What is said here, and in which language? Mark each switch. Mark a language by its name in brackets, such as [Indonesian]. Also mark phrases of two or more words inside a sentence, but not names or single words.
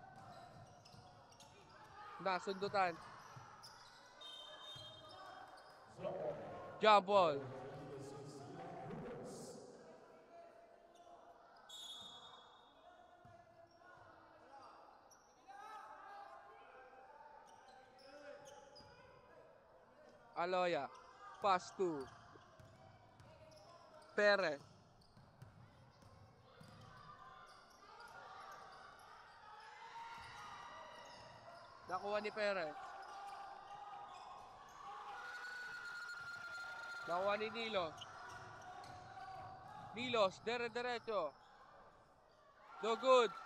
[Bikol] Nasundutan. [English] Jump ball. [Bikol] Aloya. [English] Pass to Perez. [Bikol] Nakuha ni Perez. Nakuha ni Nilos. Nilos, derecho. [English] No good.